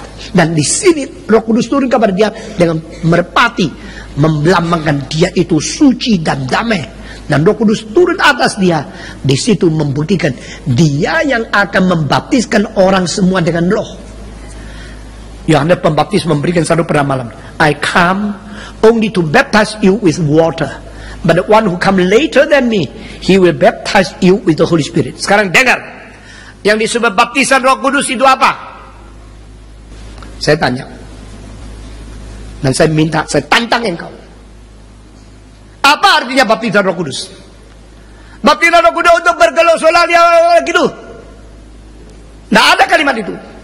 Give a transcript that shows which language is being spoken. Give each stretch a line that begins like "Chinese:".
Indonesian: Dan di sini Roh Kudus turun kepada dia dengan merpati, melambangkan dia itu suci dan damai. Dan Roh Kudus turun atas dia. Di situ membuktikan dia yang akan membaptiskan orang semua dengan Roh. Yohanes Pembaptis memberikan satu peramalan.
English: I come only to baptize you with water, but the one who come later than me, he will baptize you with the Holy Spirit.
Indonesian: Sekarang dengar, yang disebut baptisan Roh Kudus itu apa? Saya tanya, dan saya minta, saya tantang engkau. Apa artinya baptisan Roh Kudus? Baptisan Roh Kudus untuk bergelosolah gitu. Nah, ada kalimat itu.